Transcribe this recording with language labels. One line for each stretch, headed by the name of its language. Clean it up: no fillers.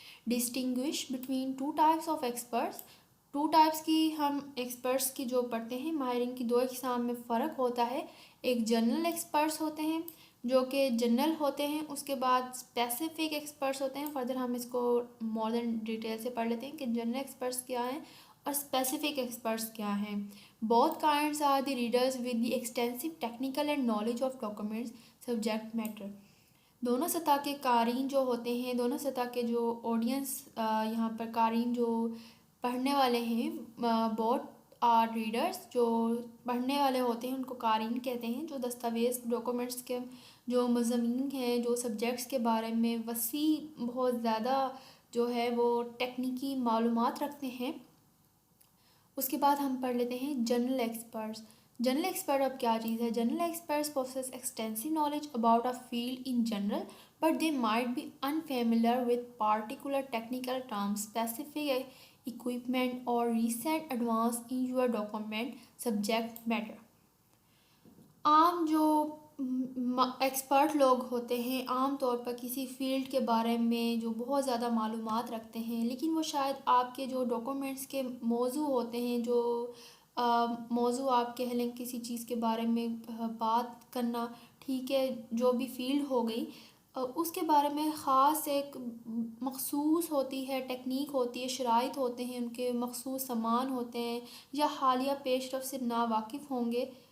English: distinguish between two types of experts,
Urdu: two types کی ہم experts کی جو پڑھتے ہیں ماہرین کی دو اقسام میں فرق ہوتا ہے. ایک جنرل ایکسپرٹس ہوتے ہیں جو کہ جنرل ہوتے ہیں، اس کے بعد اسپیسیفک ایکسپرٹس ہوتے ہیں. فردر ہم اس کو
English: more than detail
Urdu: سے پڑھ لیتے ہیں کہ جنرل ایکسپرٹس کیا ہیں اور اسپیسیفک ایکسپرٹس کیا ہیں.
English: Both kinds are the readers with the extensive technical and knowledge of documents subject matter.
Urdu: دونوں سطح کے قارئین جو ہوتے ہیں، دونوں سطح کے جو آڈینس یہاں پر قارئین جو پڑھنے والے ہیں،
English: both are readers،
Urdu: جو پڑھنے والے ہوتے ہیں ان کو قارئین کہتے ہیں. جو دستاویز ڈاکومنٹس کے جو مضامین ہیں، جو سبجیکٹس کے بارے میں وسیع بہت زیادہ جو ہے وہ ٹیکنیکی معلومات رکھتے ہیں. اس کے بعد ہم پڑھ لیتے ہیں جنرل ایکسپرٹس. جنرل ایکسپرٹ اب کیا چیز ہے؟
English: General experts possess extensive knowledge about a field in general, but they might be unfamiliar with particular technical terms, specific equipment, or recent advance in your document subject matter.
Urdu: عام جو expert لوگ ہوتے ہیں عام طور پر کسی فیلڈ کے بارے میں جو بہت زیادہ معلومات رکھتے ہیں، لیکن وہ شاید آپ کے جو ڈاکومنٹس کے موضوع ہوتے ہیں، جو موضوع آپ کہہ لیں کسی چیز کے بارے میں بات کرنا، ٹھیک ہے، جو بھی فیلڈ ہو گئی اس کے بارے میں خاص ایک مخصوص ہوتی ہے، ٹیکنیک ہوتی ہے، شرائط ہوتے ہیں، ان کے مخصوص سامان ہوتے ہیں یا حالیہ پیش رفت سے ناواقف ہوں گے.